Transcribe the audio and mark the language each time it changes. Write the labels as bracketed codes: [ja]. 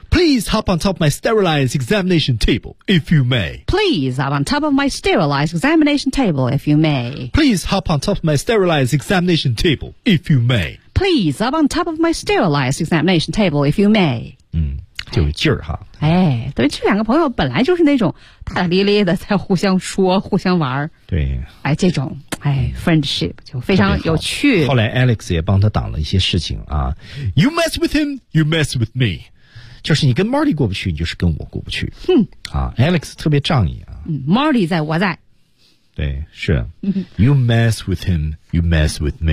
[en] Please hop on top of my sterilized examination table, if you may. Please hop on top of my sterilized examination table, if you may. Please hop on top of my sterilized examination table, if you may. Please hop on top of my sterilized examination table, if you may. [zh] 嗯，就有劲儿哈。哎，对，这两个朋友本来就是那种大大咧咧的，在互相说、互相玩。对。哎，这种哎 ，friendship 就非常有趣。后来 Alex 也帮他挡了一些事情啊。 [en] You mess with him, you mess with me. [zh] 就是你跟 Marty 过不去，你就是跟我过不去。哼，啊 ，Alex 特别仗义啊。嗯 ，Marty 在，我在。对，是。 [en] You mess with him, you mess with me。